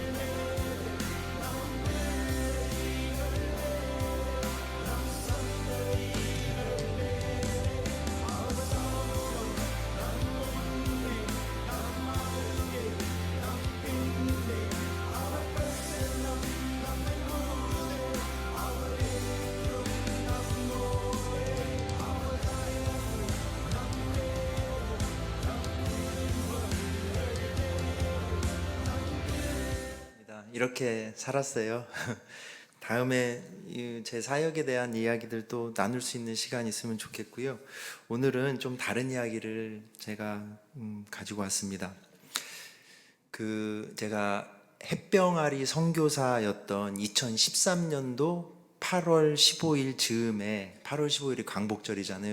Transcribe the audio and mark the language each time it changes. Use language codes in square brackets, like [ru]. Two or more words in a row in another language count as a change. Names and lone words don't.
[ta] மேலே நம் பிள்ளைகள் மேலே நம் சந்ததிகள் மேலே அவர் சமூகம் நம் முன்னே நம் அருகே நம் பின்னே அவர் பிரசன்னம் நம்மை மூடுதே அவர் என்றும் நம்மோடே அவர் தயவு நம் மேலே நம் குடும்பங்கள் [ko] 이렇게 살았어요. 다음에 제 사역에 대한 이야기들도 나눌 수 있는 시간이 있으면 좋겠고요. 오늘은 좀 다른 이야기를 제가 가지고 왔습니다. 제가 햇병아리 선교사였던 2013년도 8월 15일 즈음에, 8월 15일이 광복절이잖아요.